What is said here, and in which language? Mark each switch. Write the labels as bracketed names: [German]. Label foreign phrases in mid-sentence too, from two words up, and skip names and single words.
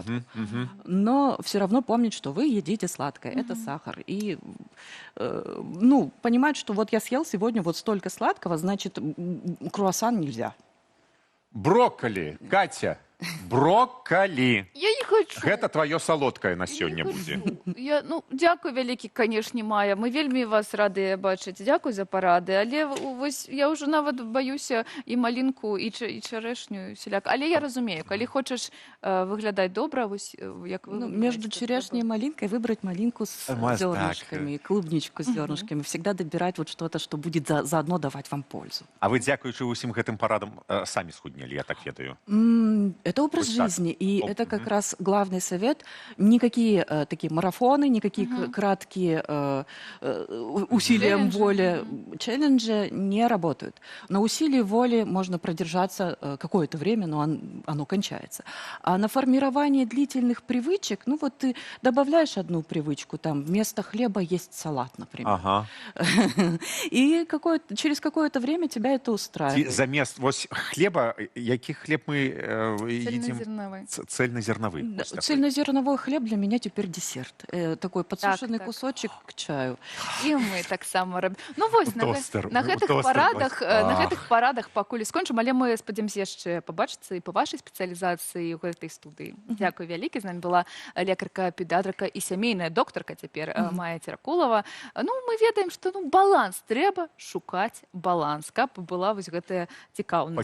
[Russian] Но все равно помнить, что вы едите сладкое, это сахар. И, ну, понимать, что вот я съел сегодня вот столько сладкого, значит, круассан нельзя. Брокколи, Катя, брокколи. Я не хочу. [Belarusian] Гэта твоё салодкае на [Russian] Я [Belarusian] сёння не будзе. [Russian] хочу. [Belarusian] Ну, дякую вялікі, канешне, Мая. Мы вельмі вас радыя бачыць. Дзякуй за парады. Але вось я ўжо нават баюся і малінку, і чарэшню, сяляк. Але я разумею, калі хочаш выглядаць добра, вось як вы... [Russian] Ну, между черешней и малинкой выбрать малинку с зернышками, клубничку с зернышками. Всегда добирать вот что-то, что будет заодно давать вам пользу. [Belarusian] А вы, дзякуючы ўсім гэтым парадам, самі схуднелі, я так ведаю. [Russian] Это образ Вот так. жизни, и это как раз главный совет. Никакие такие марафоны, никакие краткие усилия воли, челленджи не работают. На усилии воли можно продержаться какое-то время, но оно кончается. А на формирование длительных привычек, ну вот ты добавляешь одну привычку, там вместо хлеба есть салат, например. Ага. И через какое-то время тебя это устраивает. [Belarusian] Замест вось хлеба, які хлеб мы едим? [Russian] Цельнозерновый. Цельнозерновый. Да, [Belarusian] вось такой. [Russian] цельнозерновой хлеб для меня теперь десерт. Такой подсушенный [Belarusian] так. [Russian] кусочек к чаю. [Ukrainian] І ми так само робимо. Ну, [Belarusian] вось, Тостер, на тостер гэтых парадах пакуль скончым, але мы спадзяемся яшчэ пабачыцца і па вашай спецыялізацыі ў гэтай студыі. Дзякуй вялікі. З намі была лекарка, педыатрка і сямейная доктарка цяпер Майя Церакулова. Ну, мы ведаем, што баланс трэба шукаць баланс, каб была вось гэтая цікаўнасць.